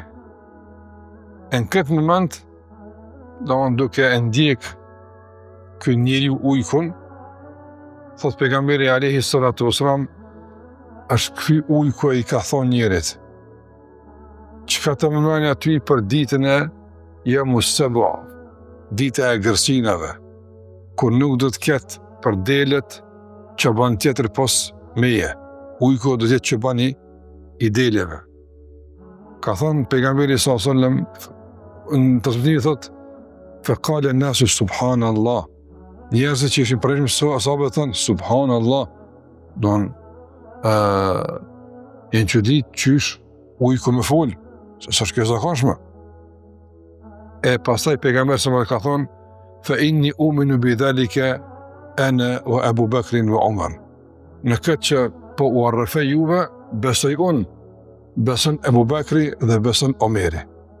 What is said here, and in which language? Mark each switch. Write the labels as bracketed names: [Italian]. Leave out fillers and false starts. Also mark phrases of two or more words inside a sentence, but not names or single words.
[Albanian] Në këtë moment, duke e ndjek ky njeriu ujkun, thot pejgamberi [Arabic] عليه الصلاة والسلام, [Albanian] është ky ujku i ka thonë njerit, çka të mënojnë aty për ditën e Yamus-Sab'a, dita e gërsinave, kur nuk do të ketë për delet që ban tjetër pos meje, ujku do të jetë që bani i deleve. Ka thonë pejgamberi [Arabic] صلى الله عليه وسلم [Albanian] në transmetimi thot, [Arabic] فقال الناس سبحان الله. [Albanian] Njerëzit që ishin përrejshëm sahabët thonë subhanallah, jenë që ditë qysh ujku me fol, se s'është kjo zakonshme. E pastaj pejgamberi sallallahu ka thonë, [Arabic] فإني أومن بذلك أنا وأبو بكر وعمر. [Albanian] Në këtë që po u arrëfej juve, besoj unë, beson Abu Bakri dhe beson Omeri.